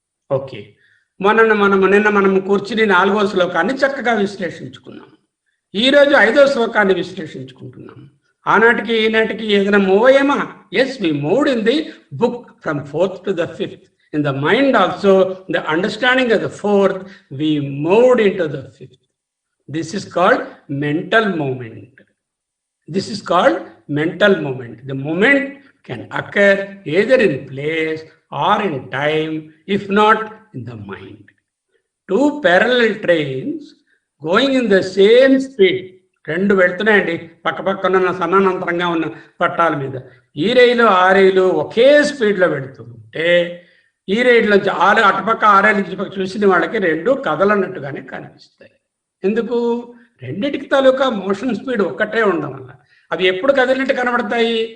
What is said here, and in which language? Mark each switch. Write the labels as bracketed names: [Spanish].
[Telugu] Okay, నిన్న మనం కూర్చుని 4వ శ్లోకాన్ని చక్కగా విశ్లేషించుకున్నాం. ఈరోజు 5వ శ్లోకాన్ని విశ్లేషించుకుంటున్నాం. ఆనాటికి ఈనాటికి ఏదైనా move అయ్యామా? [English] Yes, we moved in the book from 4th to the 5th. In the mind also, the understanding of the 4th, we moved into the 5th. This is called mental movement. This is called mental movement. The movement can occur either in place or in time, if not in the mind. Two parallel trains going in the same speed. [Telugu] 2 వెళ్తున్నాయండి పక్కపక్కన సమానాంతరంగా ఉన్న పట్టాల మీద. ఈ రైలు ఆ రైలు ఒకే స్పీడ్లో వెళుతుంటే ఈ రైలులోంచి అటుపక్క ఆ రైలు ఇటుపక్క చూసిన వాళ్ళకి 2 కదలన్నట్టుగానే కనిపిస్తాయి. ఎందుకు? రెండిటికి తాలూకా మోషన్ స్పీడ్ ఒక్కటే ఉండడం వల్ల. అవి ఎప్పుడు కదిలినట్టు కనబడతాయి?